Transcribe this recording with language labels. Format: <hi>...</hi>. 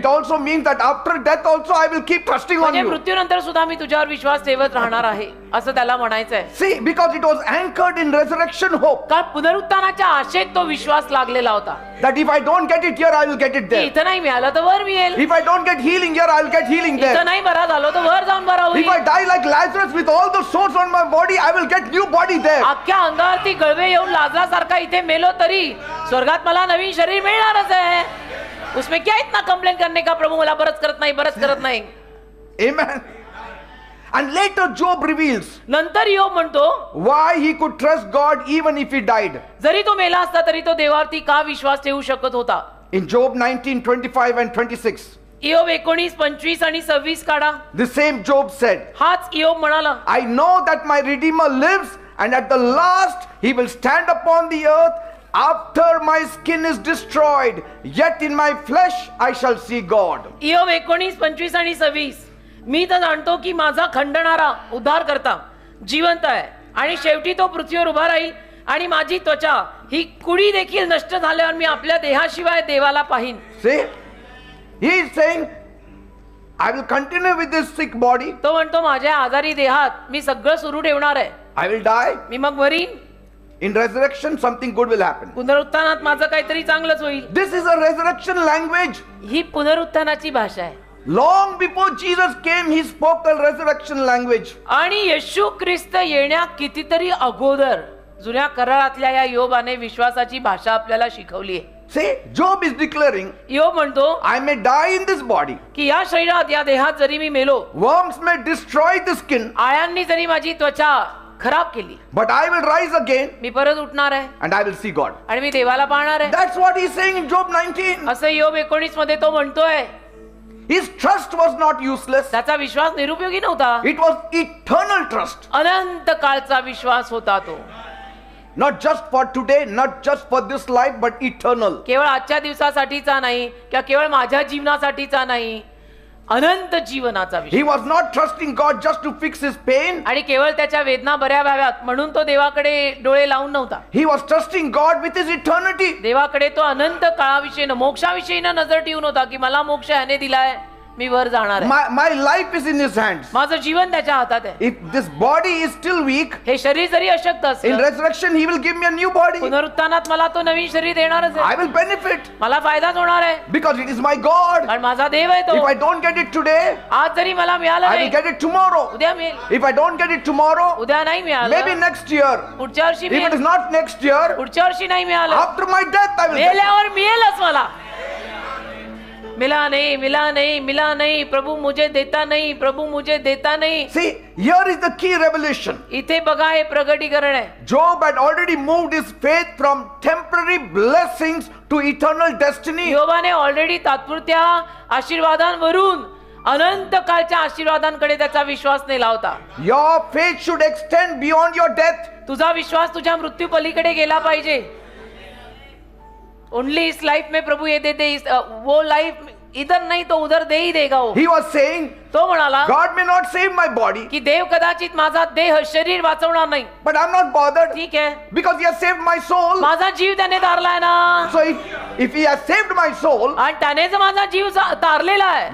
<en>It also means that after death also I will keep trusting on</en> <mr>म्हणजे</mr> <en>you.</en> <mr>मृत्यूनंतर सुद्धा मी तुझ्यावर विश्वास ठेवत राहणार आहे, असं त्याला म्हणायचं आहे.</mr> <en>See, because it was anchored in resurrection hope.</en> <mr>कारण पुनरुत्थानाच्या आशेत तो विश्वास लागलेला होता,</mr> <en>That if I don't get it here, I will get it</en> <mr>की</mr> <en>there.</en> <mr>इथं नाही मिळालं तर वर मिळेल,</mr> <en>If I don't get healing here, I will get healing</en> <mr>इथं</mr> <en>there.</en> <mr>नाही बरा झालो तर वर जाऊन बरा</mr> <en>If I</en> <mr>होईल.</mr> <en>die like Lazarus with all the sores on my body, I will get new body there.</en> <mr>अख्ख्या अंगावरती गळवे येऊन लाजरासारखा इथे मेलो तरी स्वर्गात मला नवीन शरीर मिळणारच आहे.</mr> <hi>उसमें क्या इतना कंप्लेन करने का,</hi> <mr>प्रभू मला बरंच करत नाही, बरंच करत नाही.</mr> <en>Amen. And later Job reveals</en> <mr>नंतर योग म्हणतो,</mr> <en>why he could trust God even if he died.</en> <mr>जरी तो मेला असता तरी तो देवावरती का विश्वास ठेवू शकत होता.</mr> <en>In Job 19:25 and 26,</en> <mr>इयोब 19:25 आणि 26 काढा.</mr> <en>the same Job said,</en> <mr>हाच इयोब म्हणाला,</mr> <en>I know that my Redeemer lives, and at the last he will stand upon the earth after my skin is destroyed, yet in my flesh I shall see God.</en> <mr>इयोब 19:25 आणि 26. मी तर जाणतो की माझा खंडणारा उद्धार करता जिवंत आहे, आणि शेवटी तो पृथ्वीवर उभा राहील, आणि माझी त्वचा ही कुडी देखील नष्ट झाल्यावर मी आपल्या देहाशिवाय देवाला पाहीन.</mr> <en>See, he is saying, I will continue with this sick body,</en> <mr>तो म्हणतो माझ्या आजारी देहात मी सगळं सुरू ठेवणार आहे,</mr> <en>I will die.</en> <mr>मी मग marine,</mr> <en>In resurrection, something good will happen.</en> <mr>पुनरुत्थानात माझं काहीतरी चांगलंच होईल.</mr> <en>This is a resurrection language.</en> <mr>ही पुनरुत्थानाची भाषा आहे.</mr> <en>Long before Jesus came, he spoke a resurrection language.</en> <mr>आणि येशू ख्रिस्त येण्या कितीतरी अगोदर जुन्या करारातल्या या योबाने विश्वासाची भाषा आपल्याला शिकवली आहे.</mr> <en>See, Job is declaring,</en> <mr>योब म्हणतो</mr> <en>I may die in this body.</en> <mr>की या शरीरात, या देहात जरी मी मेलो,</mr> <en>Worms may destroy the skin,</en> <mr>आळ्यांनी जरी माझी त्वचा खराब केली,</mr> <en>but I will rise again</en> <mr>मी परत उठणार आहे</mr> <en>and I will see God.</en> <mr>आणि मी देवाला पाहणार आहे.</mr> <en>That's what he's saying in Job 19.</en> <mr>असं योब 19 मध्ये तो म्हणतोय.</mr> <en>His trust was not useless.</en> <mr>त्याचा विश्वास निरुपयोगी नव्हता,</mr> <en>It was eternal trust.</en> <mr>अनंत काळचा विश्वास होता तो.</mr> <en>Not just for today, not just for this life, but eternal.</en> <mr>केवळ आजच्या दिवसासाठीचा नाही, किंवा केवळ माझ्या जीवनासाठीचा नाही, अनंत जीवनाचा विश्वास.</mr> <en>He was not trusting God just to fix his pain.</en> <mr>आणि केवळ त्याच्या वेदना बऱ्या व्हाव्यात म्हणून तो देवाकडे डोळे लावून नव्हता.</mr> <en>He was trusting God with his eternity.</en> <mr>देवाकडे तो अनंत काळाविषयी, मोक्षाविषयी नजर ठेवून होता, की मला मोक्ष ह्याने दिलाय, मी वर जाणार आहे.</mr> <en>My life is in his hands.</en> <mr>माझं जीवन त्याच्या हातात आहे.</mr> <en>If this body is still weak,</en> <mr>हे शरीर जरी अशक्त</mr> <en>in</en> <mr>असलं,</mr> <en>resurrection he will give me a new body.</en> <mr>पुनरुत्थानात मला तो नवीन शरीर देणारच</mr> <en>I</en> <mr>आहे.</mr> <en>will benefit</en> <mr>मला फायदाच होणार आहे,</mr> <en>because it is my God.</en> <mr>कारण माझा देव आहे तो.</mr> <en>If I don't get it today,</en> <mr>आज जरी मला मिळालं</mr> <en>I will</en> <mr>नाही,</mr> <en>get it tomorrow.</en> <mr>उद्या मिळेल.</mr> <en>If I don't get it tomorrow,</en> <mr>उद्या नाही</mr> <en>maybe</en> <mr>मिळालं,</mr> <en>next year.</en> <mr>पुढच्या वर्षी</mr> <en>If it is</en> <mr>मिळेल.</mr> <en>not next year,</en> <mr>पुढच्या वर्षी नाही मिळालं,</mr> <en>after my death I will get it.</en> <mr>मेल्यावर मिळेलच मला.</mr> <hi>मिला नहीं, मिला नहीं, मिला नहीं, प्रभु मुझे देता नहीं, प्रभु मुझे देता नहीं.</hi> <en>See, here is the key revelation.</en> <mr>इथे बघा हे प्रगटीकरण आहे.</mr> <en>Job had already moved his faith from temporary blessings to eternal destiny.</en> <mr>योबाने already तात्पुरत्या आशीर्वादांवरून अनंत काळच्या आशीर्वादांकडे त्याचा विश्वास नेला होता.</mr> <en>Your faith should extend beyond your death.</en> <mr>तुझा विश्वास तुझ्या मृत्यू पलीकडे गेला पाहिजे.</mr> <hi>ओनली इस लाइफ में प्रभु ये देते, वो लाइफ इधर नहीं तो उधर दे ही देगा वो.</hi> <en>He was saying,</en> <mr>तो म्हणाला</mr> <en>God may not save my body,</en> <mr>की देव कदाचित माझा देह शरीर वाचवणार नाही,</mr> <en>but I'm not bothered</en> <mr>ठीक आहे,</mr> <en>because He has saved my soul.</en> <mr>माझा जीव त्याने तारलाय ना.</mr> <en>So if He has saved my soul,</en> <mr>आणि त्याने जर माझा जीव तारलेला आहे,</mr>